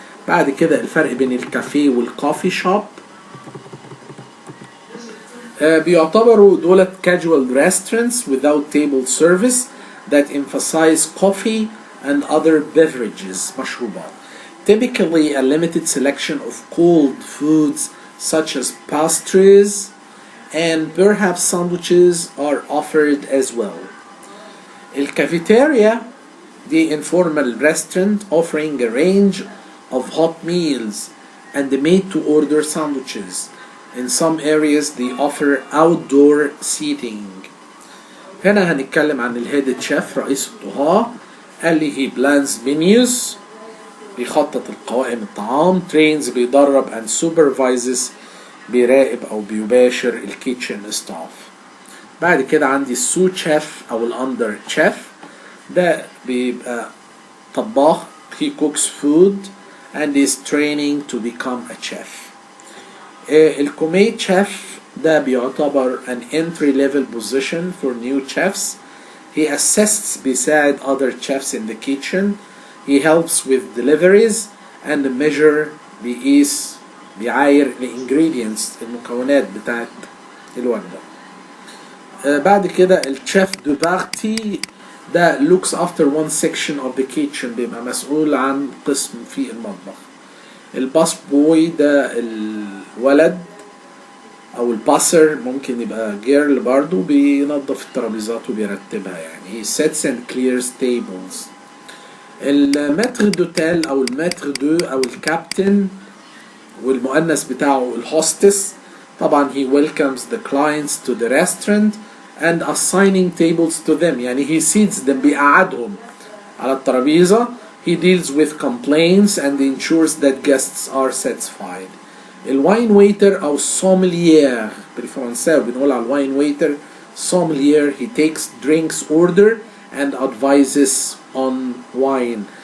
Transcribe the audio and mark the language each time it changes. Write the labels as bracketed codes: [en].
[ar] بعد كده الفرق بين الكافيه والكوفي شوب. بيعتبروا دولت [en] casual restaurants without table service that emphasize coffee and other beverages مشروبات. Typically a limited selection of cold foods such as pastries and perhaps sandwiches are offered as well. الكافيتيريا the informal restaurant offering a range of hot meals and made to order sandwiches. In some areas they offer outdoor seating. [ar] هنا هنتكلم عن الهيد شيف رئيس الطهاة. قال لي [en] he plans menus [ar] بيخطط القوائم الطعام. trains بيدرب and supervises بيراقب أو بيباشر الكيتشن ستاف. بعد كده عندي السو شيف أو الأندر شيف. ده بيبقى طباخ [en] he cooks food and is training to become a chef. [ar] الكوميت شيف ده بيعتبر [en] an entry level position for new chefs. He assists بيساعد other chefs in the kitchen. He helps with deliveries and measure [ar] بيقيس بيعاير الانجريدينتس المكونات بتاعت الوجبة. بعد كده الشيف دو بارتي ده [en] looks after one section of the kitchen [ar] بيبقى مسؤول عن قسم في المطبخ. الباس بوي ده الولد او الباسر ممكن يبقى جيرل برضو بينظف الترابيزات وبيرتبها يعني [en] he sets and clears tables. [ar] المتر دوتيل او المتر دو او الكابتن والمؤنث بتاعه الهوستس. [en] طبعا he welcomes the clients to the restaurant and assigning tables to them يعني he seats them [ar] بيقعدهم على الترابيزة. [en] he deals with complaints and ensures that guests are satisfied. [ar] الواين ويتر او sommelier بالفرنساوي بنقول على الواين ويتر sommelier. [en] he takes drinks order and advises on wine.